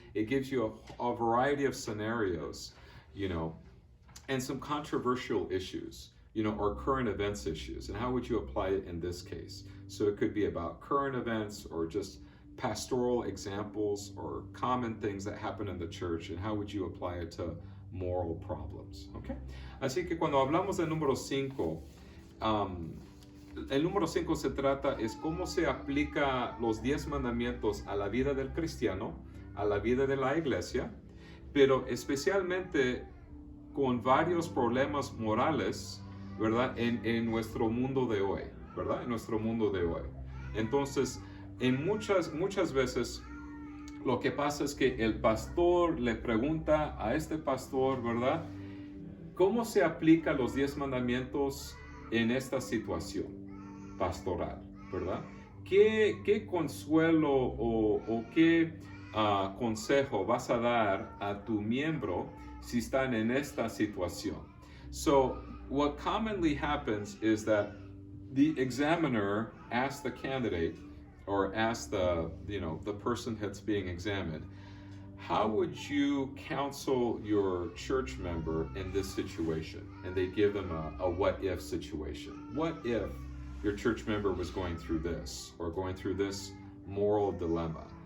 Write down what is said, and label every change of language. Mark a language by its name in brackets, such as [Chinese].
[English] It gives you a variety of scenarios, and some controversial issues, or current events issues, and how would you apply it in this case? So it could be about current events, or just pastoral examples, or common things that happen in the church, and how would you apply it to moral problems, okay? [Spanish] Así que cuando hablamos del número 5, el número 5 se trata es cómo se aplica los 10 mandamientos a la vida del cristiano, a la vida de la iglesia, pero especialmente con varios problemas morales, ¿verdad? En nuestro mundo de hoy, ¿verdad? En nuestro mundo de hoy. Entonces, en muchas veces, lo que pasa es que el pastor le pregunta a este pastor, ¿verdad? ¿Cómo se aplica los 10 mandamientos en esta situación pastoral, ¿verdad? ¿Qué consuelo o qué consejo vas a dar a tu miembro si están en esta situación? So, [English] what commonly happens is that the examiner asks the candidate or asks the person that's being examined, how would you counsel your church member in this situation? And they give them a what if situation. What if your church member was going through this or going through this moral dilemma?